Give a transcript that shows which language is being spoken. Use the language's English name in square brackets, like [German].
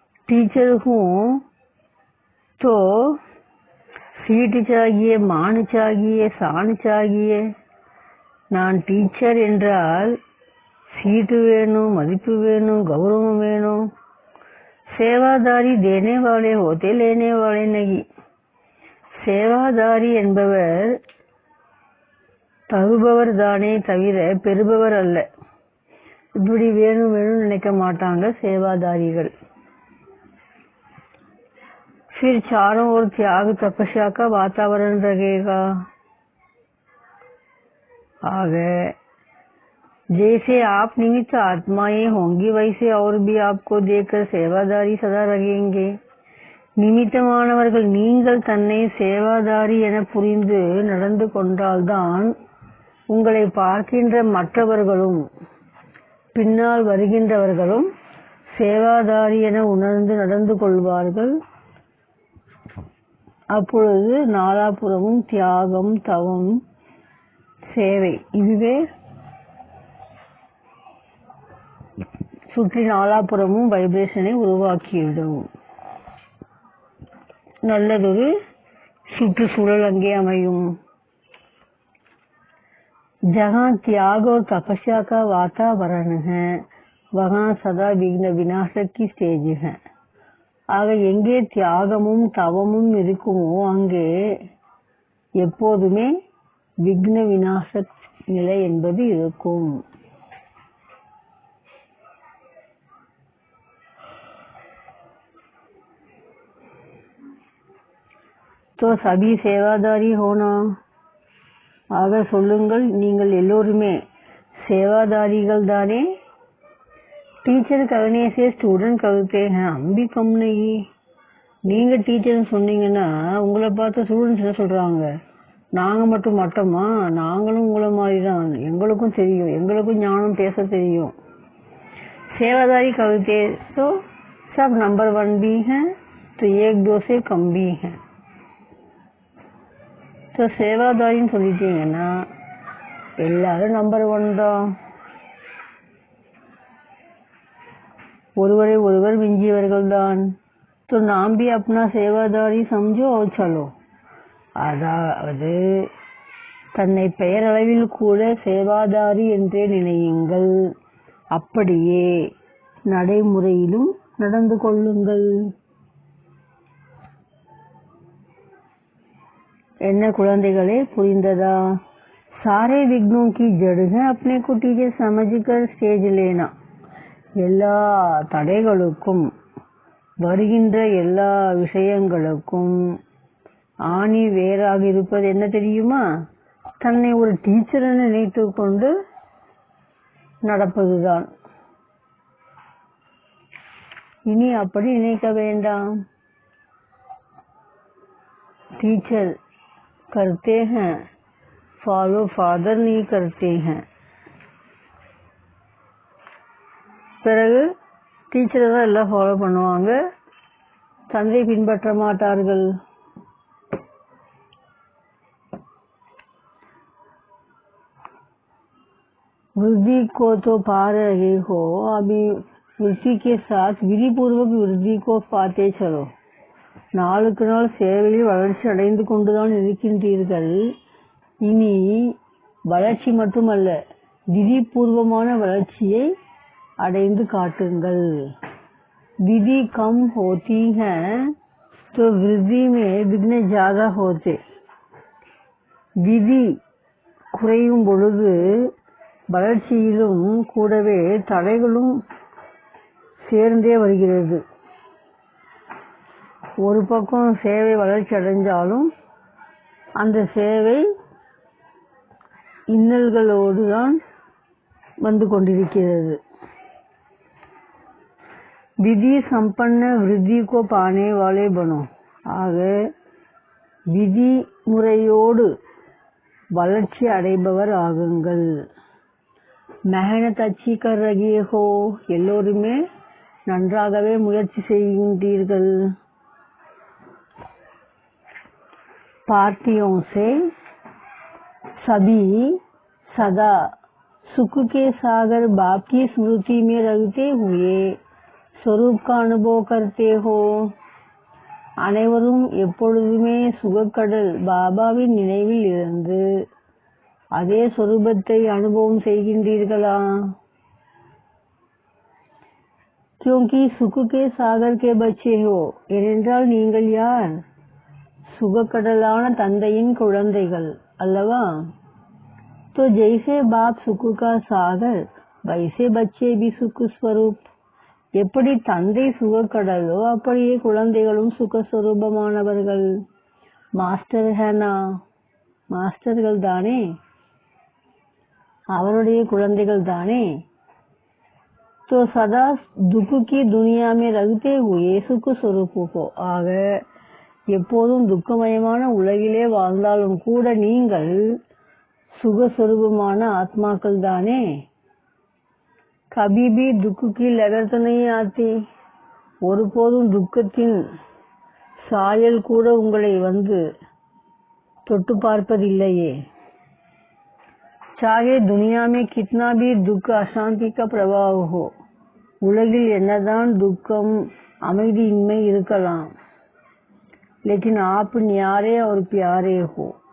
[Hindi] Teacher हूँ तो seat चाहिए, मान चाहिए, शान चाहिए. [Tamil] நான் டீச்சர் என்றால் சீட்டு வேணும், மதிப்பு வேணும், கௌரவம் வேணும். [Hindi] சேவாதாரி தேனே வாலே ஹோதே லேனே வாலே நகி. [Tamil] சேவாதாரி என்பவர் தருபவர் தானே தவிர பெறுபவர் அல்ல. இப்படி வேணும் நினைக்க மாட்டாங்க சேவாதாரிகள். [Hindi] फिर चारों ओर त्याग तपस्या का वातावरण रहेगा. आग जैसे आप निमित्त आत्माएं होंगी वैसे और भी आपको देखकर सेवादारी सदा रहेंगे. [Tamil] நிமித்தமானவர்கள் நீங்கள் தன்னை சேவாதாரி என புரிந்து நடந்து கொண்டால்தான் உங்களை பார்க்கின்ற மற்றவர்களும் பின்னால் வருகின்றவர்களும் சேவாதாரி என உணர்ந்து நடந்து கொள்வார்கள். அப்பொழுது நாலாபுறமும் தியாகம், தவம், சேவை இதுவே சுற்றி நாலாபுறமும் வைப்ரேஷனை உருவாக்கிவிடும். நல்லதொரு சுற்றுச்சூழல் அங்கே அமையும். [Hindi] जहाँ त्याग और तपस्या का वातावरण है वहाँ सदा विघ्न विनाशक की स्टेज है. [Tamil] ஆக எங்கே தியாகமும் தவமும் இருக்குமோ அங்கே எப்போதுமே விக்ன விநாச நிலை என்பது இருக்கும். [Hindi] तो सभी सेवादारी होना, [Tamil] ஆக சொல்லுங்கள், நீங்கள் எல்லோருமே சேவாதாரிகள் தானே. [Hindi] टीचर कहने से स्टूडेंट कहते हैं हम भी कम नहीं. [Tamil] நீங்க டீச்சர்னு சொன்னீங்கன்னா உங்களை பார்த்து ஸ்டூடெண்ட்ஸ் என்ன சொல்றாங்க, நாங்க மட்டும் மட்டமா, நாங்களும் உங்களை மாதிரி தான், எங்களுக்கும் தெரியும், எங்களுக்கும் ஞானம் பேச தெரியும். [Hindi] सेवादारी कहते तो सब नंबर 1 भी हैं तो 1-2 से कम भी हैं. [Tamil] तो சேவாதாரின்னு சொல்லிட்டீங்கன்னா எல்லாரும் நம்பர் 1 தான், ஒருவரை ஒருவர் மிஞ்சியவர்கள் தான். [Hindi] तो नाम भी अपना सेवादारी समझो और चलो. [Tamil] அதாவது தன்னை பெயரளவில் கூட சேவாதாரி என்றே நினையுங்கள், அப்படியே நடைமுறையிலும் நடந்து கொள்ளுங்கள். என்ன குழந்தைகளே, புரிந்ததா? [Hindi] सारे विघ्नों की जड़ है अपने को टीचर समझकर स्टेज लेना. [Tamil] எல்லா தடைகளுக்கும் வருகின்ற எல்லா விஷயங்களுக்கும் ஆணி வேறாக இருப்பது என்ன தெரியுமா? தன்னை ஒரு டீச்சர் நினைத்து கொண்டு நடப்பதுதான். இனி அப்படி நினைக்க வேண்டாம். [Hindi] टीचर करते हैं, फॉलो फादर नहीं करते हैं. [Tamil] பிறகு டீச்சரை தான் எல்லாம் ஃபாலோ பண்ணுவாங்க, தந்தை பின்பற்ற மாட்டார்கள். [Hindi] वृद्धि को तो पा रहे हो, अभी वृद्धि के साथ विधि पूर्वक वृद्धि को पाते चलो. [Tamil] நாளுக்கு நாள் சேவையில் வளர்ச்சி அடைந்து கொண்டுதான் இருக்கின்றீர்கள். இனி வளர்ச்சி மட்டுமல்ல, விதிபூர்வமான வளர்ச்சியை அடைந்து காட்டுங்கள். [Hindi] विधि कम होती है तो वृद्धि में विघ्न ज्यादा होते. [Tamil] விதி குறையும் பொழுது வளர்ச்சியிலும் கூடவே தடைகளும் சேர்ந்தே வருகிறது. ஒரு பக்கம் சேவை வளர்ச்சி அடைஞ்சாலும் அந்த சேவை இன்னல்களோடு தான் வந்து கொண்டிருக்கிறது. [Hindi] विधि संपन्न वृद्धि को पाने वाले बनो. [Tamil] ஆக விதி முறையோடு வளர்ச்சி அடைபவர் ஆகுங்கள். [Hindi] மெஹனத் அச்சி கர் ரஹே ஹோ, [Tamil] எல்லோருமே நன்றாகவே முயற்சி செய்கின்றீர்கள். [Hindi] पार्टियों से सभी सदा सुख के सागर बाप की स्मृति में रहते हुए स्वरूप का अनुभव करते हो. [Tamil] அனைவரும் எப்பொழுதுமே சுகக்கடல் பாபாவின் நினைவில் இருந்து அதே சொரூபத்தை அனுபவம் செய்கின்றீர்களா? [Hindi] क्योंकि सुख के सागर के बच्चे हो, [Tamil] ஏனென்றால் நீங்கள் யார்? சுகக்கடலான தந்தையின் குழந்தைகள் அல்லவா? [Hindi] तो जैसे बाप सुख का सागर वैसे बच्चे भी सुख स्वरूप. [Tamil] எப்படி தந்தை சுகக்கடலோ அப்படியே குழந்தைகளும் சுகஸ்வரூபமானவர்கள். [Hindi] மாஸ்டர் ஹேனா, [Tamil] மாஸ்டர்கள் தானே, அவருடைய குழந்தைகள் தானே. [Hindi] तो सदा दुख की दुनिया में रहते हुए सुख स्वरूप हो. [Tamil] ஆக எப்போதும் துக்கமயமான உலகிலே வாழ்ந்தாலும் கூட நீங்கள் சுகஸ்வரூபமான ஆத்மாக்கள் தானே. [Hindi] कभी भी दुख की लहर तो नहीं आती. [Tamil] ஒருபோதும் துக்கத்தின் சாயல் கூட உங்களை வந்து தொட்டு பார்ப்பதில்லையே. [Hindi] चाहे दुनिया में कितना भी दुख अशांति का प्रभाव हो, [Tamil] உலகில் என்னதான் துக்கம் அமைதியின்மை இருக்கலாம், [Hindi] लेकिन आप न्यारे और प्यारे हो.